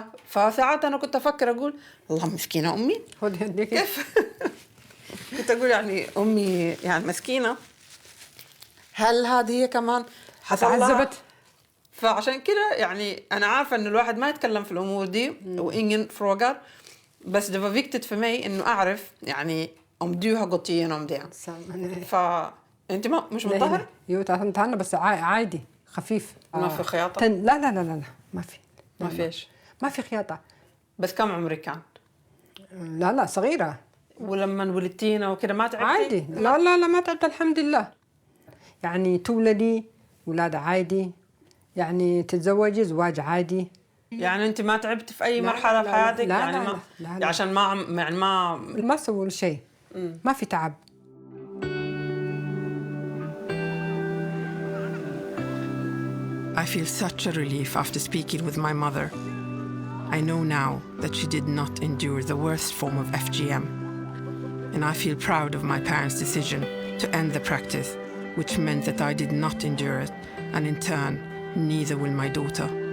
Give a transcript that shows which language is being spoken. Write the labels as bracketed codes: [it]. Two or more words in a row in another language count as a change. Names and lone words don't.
[ar] فساعتها أنا كنت أفكر أقول الله مسكينة أمي كيف. كنت أقول يعني أمي يعني مسكينة، هل هذه هي كمان عذبت؟ فعشان كده يعني أنا عارفة إنه الواحد ما يتكلم في الأمور دي [sv] ingen frågar, [ar] بس [sv] det var viktigt för mig [ar] إنه أعرف يعني [sv] om du har gått igenom det. [ar] أنت مش مطهر؟ يو طهرنا بس عادي خفيف. ما في خياطة؟ لا لا لا لا ما في. ما فيش؟ ما في خياطة. بس كم عمرك كان؟ لا صغيرة. ولما ولدتينا وكده ما تعبتي؟ عادي. لا ما تعبت الحمد لله. يعني تولدي ولادة عادي، يعني تتزوجي زواج عادي. يعني أنت ما تعبت في أي مرحلة في حياتك؟ لا يعني لا لا عشان ما سووا شيء، ما في تعب. [en] I feel such a relief after speaking with my mother. I know now that she did not endure the worst form of FGM. And I feel proud of my parents' decision to end the practice, which meant that I did not endure it, and in turn, neither will my daughter.